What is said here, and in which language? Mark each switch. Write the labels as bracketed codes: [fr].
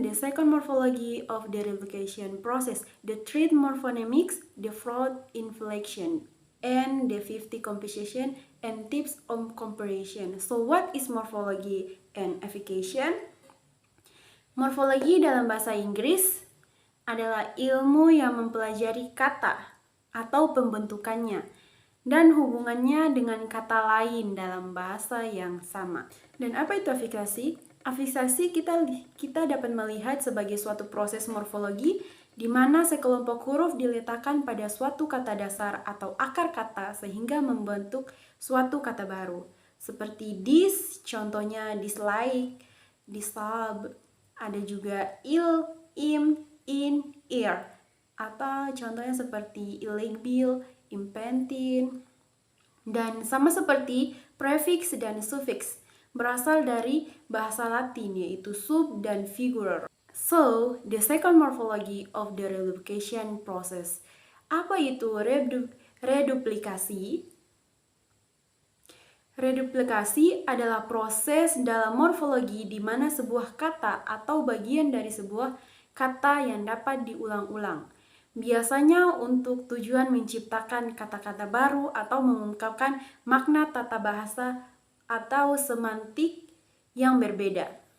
[en] The second, morphology of the replication process. The third, morphonemics. The fourth, inflection. And the fifth, composition and tips on comparison. So, what is morphology and affixation? [id] Morfologi dalam bahasa Inggris adalah ilmu yang mempelajari kata atau pembentukannya dan hubungannya dengan kata lain dalam bahasa yang sama. Dan apa itu afiksasi? Afiksasi kita dapat melihat sebagai suatu proses morfologi di mana sekelompok huruf diletakkan pada suatu kata dasar atau akar kata sehingga membentuk suatu kata baru. Seperti dis, contohnya dislike, dislab, ada juga il, im, in, ear, atau contohnya seperti illegible, impentin, dan sama seperti prefix dan suffix berasal dari bahasa Latin yaitu sub dan figurar. [en] So, the second morphology of the reduplication process. [id] Apa itu reduplikasi? Reduplikasi adalah proses dalam morfologi di mana sebuah kata atau bagian dari sebuah kata yang dapat diulang-ulang. Biasanya untuk tujuan menciptakan kata-kata baru atau mengungkapkan makna tata bahasa atau semantik yang berbeda.